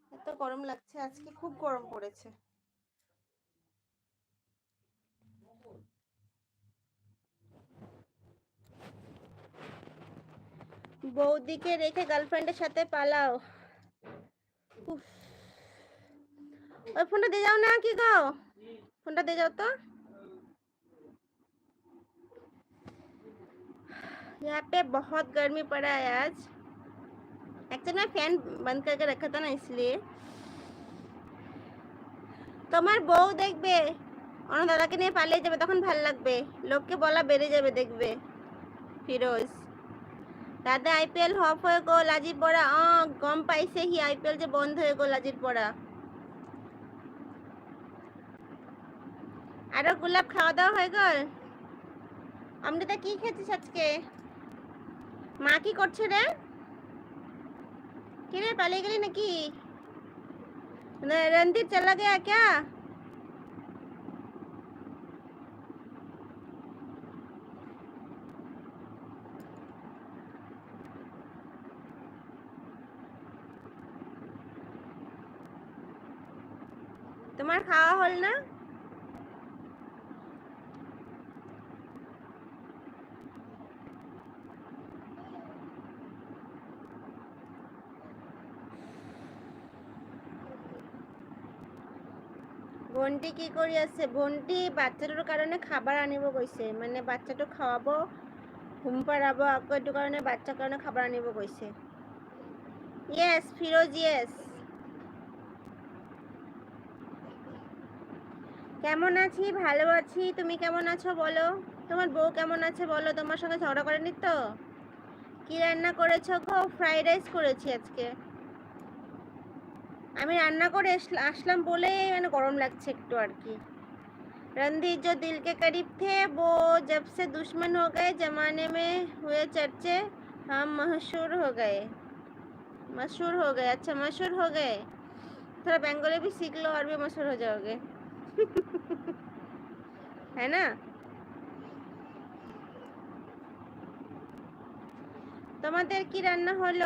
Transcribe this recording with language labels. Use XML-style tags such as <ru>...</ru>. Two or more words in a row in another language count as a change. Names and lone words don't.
<bn>গরম লাগছে আজকে, খুব গরম পড়েছে। বৌদিকে রেখে গার্লফ্রেন্ডের সাথে পালাও। ওই ফোনটা দিয়ে যাও না, কি গো ফোনটা দিয়ে যাও তো।</bn> <hi>यहाँ पे बहुत गर्मी पड़ा है आज। एक्चुअली मैं फैन बंद करके रखा था ना, इसलिए।</hi> <bn>তোমার বউ দেখবে অন্য দাদাকে নিয়ে পালিয়ে যাবে, তখন ভাল লাগবে। লোককে বলা বেড়ে যাবে, দেখবে।</bn> <as>ফিরোজ দাদা আইপিএল হফ হয়ে গ'ল আজিৰ পৰা। গম পাইছে সি আইপিএল যে বন্ধ হয়ে গ'ল আজিৰ পৰা।</as> <bn>আরো গোলাপ খাওয়া দাওয়া হয়ে গেল? অমৃতা কি খেয়েছিস আজকে? মা কি করছে রে? কি রে, পালিয়ে গেলি নাকি? রণদীপ</bn> <hi>चला गया क्या?</hi> <bn>তোমার খাওয়া হল না?</bn> <as>ভন্টি কি কৰি আছে? ভন্টি বাচ্চাটোৰ কাৰণে খাবার আনিব গৈছে, মানে বাচ্চাটো খাওয়াব, ঘুম পাড়াবো, আকৌ এইটো কাৰণে বাচ্চাৰ কাৰণে খাবার আনিব গৈছে।</as> <bn>ইয়েস ফিরোজ, ইয়েস। কেমন আছি? ভালো আছি। তুমি কেমন আছো বলো? তোমার বউ কেমন আছে বলো? তোমার সঙ্গে ঝগড়া করেনি তো? কি রান্না করেছো গো? ফ্রাইড রাইস করেছি আজকে। আমি রান্না করে আসলাম বলেই মানে গরম লাগছে একটু আর কি।</bn> <hi>रणधीर जो दिल के करीब थे वो जब से दुश्मन हो गए, जमाने में हुए चर्चे, हम मशहूर हो गए। मशहूर हो गए, अच्छा मशहूर हो गए। थोड़ा बंगाली भी सीख लो और भी मशहूर हो जाओगे। है ना?</hi> <bn>তোমাদের কি রান্না হলো?</bn>